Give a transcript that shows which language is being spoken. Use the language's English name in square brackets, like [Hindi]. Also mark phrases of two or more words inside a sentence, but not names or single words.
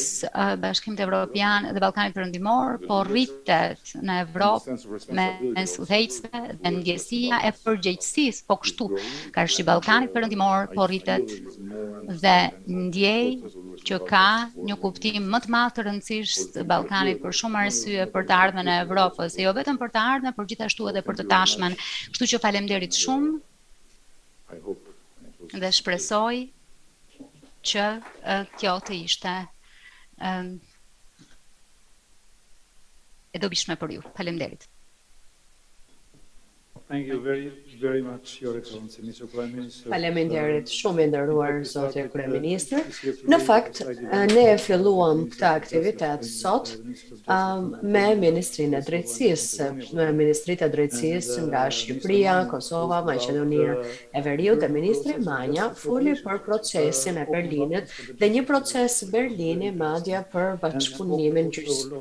[Albanian] Bashkimit Evropian dhe Ballkanit Perëndimor po rritet në Evropë mes udhëheqësve dhe ndjesia e përgjegjësisë po kështu karshi Ballkanit Perëndimor po rritet dhe ndjej që ka një kuptim më të madh të rëndësishë të Ballkanit për shumë arsye për të ardhmen e Evropës, jo vetëm për të ardhmen, por gjithashtu edhe për të tashmen. Kështu që faleminderit shumë dhe shpresoj që kjo të ishte e dobishme për ju. Faleminderit. [English] Thank you very much, Your Excellency, Mr. Prime Minister. [Albanian] Faleminderit shumë i nderuar zoti kryeministër. Në fakt, ne e filluam këtë aktivitet sot me Ministrinë e Drejtësisë, me Ministritë e Drejtësisë nga Shqipëria, Kosova, Maqedonia e Veriut dhe Ministri Manja foli për procesin e Berlinit dhe një proces Berlini madje për bashkëpunimin gjyqësor.